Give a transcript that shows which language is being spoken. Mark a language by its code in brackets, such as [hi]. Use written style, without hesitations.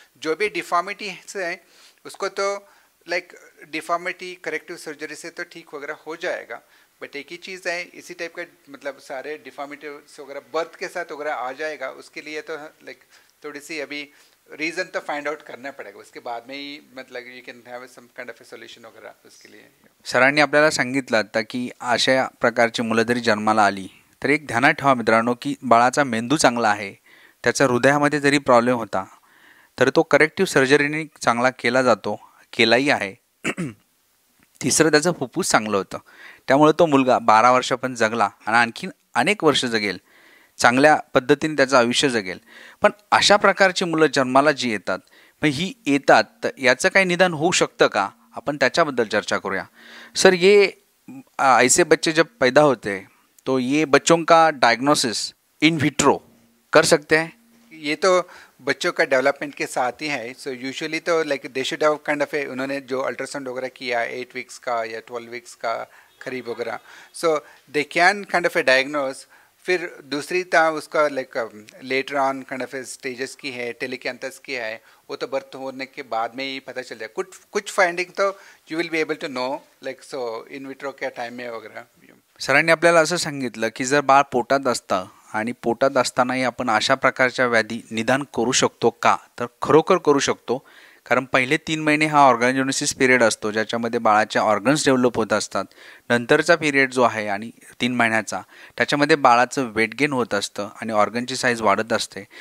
[hi] जो भी डिफॉर्मिटी है उसको तो लाइक डिफॉर्मिटी करेक्टिव सर्जरी से तो ठीक वगैरह हो जाएगा. बट एक ही चीज़ है, इसी टाइप का मतलब सारे डिफॉर्मिटी वगैरह बर्थ के साथ वगैरह आ जाएगा, उसके लिए तो लाइक थोड़ी सी अभी रीज़न तो फाइंड आउट करना पड़ेगा. उसके बाद में ही मतलब [en] you can have some kind of a solution [hi] वगैरह उसके लिए. [mr] सरांनी आपल्याला सांगितलं आता की अशा प्रकारची मुलं जरी जन्माला आली तर एक ध्यानात ठेवा मित्रांनो की बाळाचा मेंदू चांगला आहे, त्याचा हृदयामध्ये जरी प्रॉब्लेम होता तर तो करेक्टिव्ह सर्जरीने चांगला केला जातो, केलाही आहे. तिसरं त्याचं फुफ्फुस चांगलं होतं, त्यामुळे तो मुलगा 12 वर्ष पण जगला आणि आणखीन अनेक वर्ष जगेल, चांगल्या पद्धतीने त्याचं आयुष्य जगेल. पण अशा प्रकारची मुलं जन्माला जी येतात मग ही येतात तर याचं काही निदान होऊ शकतं का, आपण त्याच्याबद्दल चर्चा करूया. [hi] सर ये ऐसे बच्चे जब पैदा होते हैं तो ये बच्चों का डायग्नोसिस इन विट्रो कर सकते हैं. ये तो बच्चों का डेवलपमेंट के साथ ही है. सो यूजुअली तो like [en] they should have kind of a, [hi] उन्होंने जो अल्ट्रासाउंड वगैरह किया 8 वीक्स का या 12 वीक्स का करीब वगैरह, [en] So they can kind of a diagnose. [hi] फिर दूसरी था उसका like later on kind of A stages की है, टेलिकैंथस की है, वो तो बर्थ होने के बाद में ही पता चल जाए. कुछ फाइंडिंग तो [en] you will be able to know [hi] like so in vitro के टाइम में वगैरह. [mr] सरांनी आपल्याला असं सांगितलं की जर बाळ पोटात असतं आणि पोटात असतानाही आपण अशा प्रकारच्या व्याधी निदान करू शकतो का, तर खरोखर करू शकतो. कारण पहिले 3 महिने हा ऑर्गॅनोजेनेसिस पिरियड असतो ज्याच्यामध्ये बाळाचे ऑर्गन्स डेव्हलप होत असतात. नंतरचा पिरियड जो आहे आणि 3 महिन्याचा त्याच्यामध्ये बाळाचं वेट गेन होत असतं आणि ऑर्गनची साईज वाढत असते.